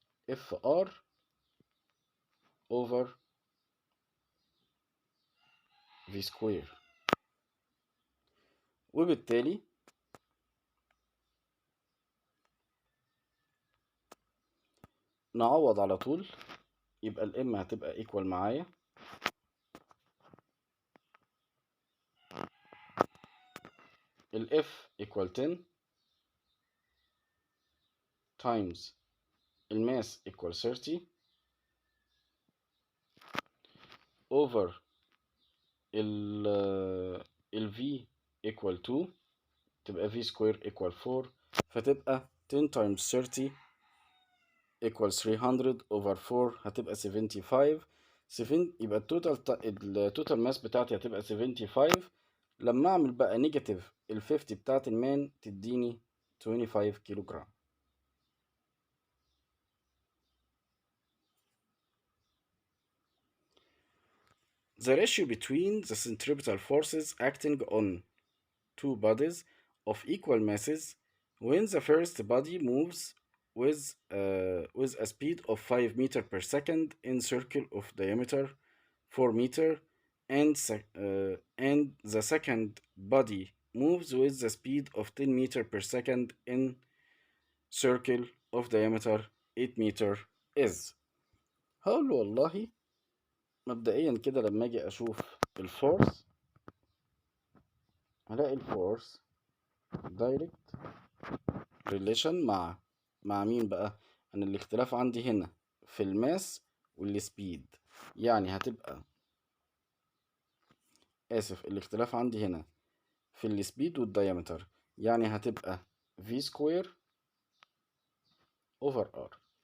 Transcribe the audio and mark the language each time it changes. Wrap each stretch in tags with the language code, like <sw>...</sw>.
<ar>fr over v سكوير، وبالتالي نعوض على طول. يبقى الام هتبقى equal معايا الاف equal 10 times الماس equal 30 over ال v equal 2، تبقى v square equal 4، فتبقى 10 times 30 equal 300 over 4 هتبقى 75. يبقى التوتال ماس بتاعتي هتبقى 75. لما اعمل بقى نيجاتيف ال 50 بتاعت المان تديني 25 كيلو جرام.</ar> <en>The ratio between the centripetal forces acting on two bodies of equal masses when the first body moves with a speed of 5 meter per second in circle of diameter 4 meter, and the second body moves with the speed of 10 meter per second in circle of diameter 8 meter is.</en> <ar>هقول له والله مبدئيا كده لما اجي اشوف الفورس هلاقي الفورس دايركت ريليشن مع مين بقى؟ انا الاختلاف عندي هنا في الماس والسبيد، يعني هتبقى الاختلاف عندي هنا في السبيد والدايمتر، يعني هتبقى v سكوير over r.</ar>